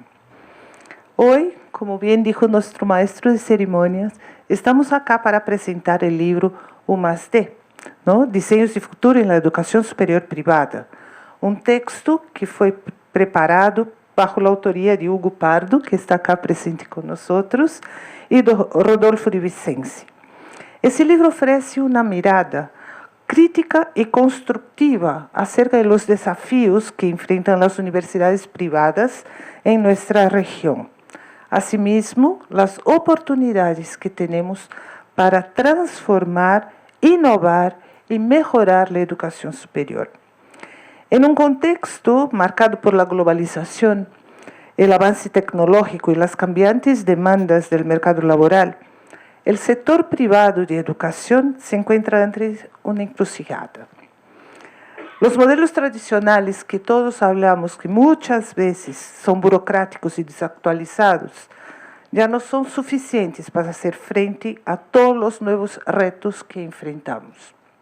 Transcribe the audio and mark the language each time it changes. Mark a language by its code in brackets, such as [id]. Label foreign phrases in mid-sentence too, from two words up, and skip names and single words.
[es] Hoy, como bien dijo nuestro maestro de ceremonias, estamos acá para presentar el libro UMAS-D, ¿no? Diseños de Futuro en la Educación Superior Privada, un texto que fue preparado bajo la autoría de Hugo Pardo, que está acá presente con nosotros, y de Rodolfo de Vicenzi. [pt] Esse livro oferece uma mirada crítica e constructiva [es] acerca de los desafios [pt] que enfrentam as universidades privadas em nossa região. Asimismo, as oportunidades que temos para transformar, inovar e melhorar a educação superior. Em um contexto marcado por la globalização, o avance tecnológico e as cambiantes demandas do mercado laboral, [es] el sector privado de educación se encuentra entre una encrucijada. Los modelos tradicionales que todos hablamos, que muchas veces son burocráticos y desactualizados, ya no son suficientes para hacer frente a todos los nuevos retos que enfrentamos.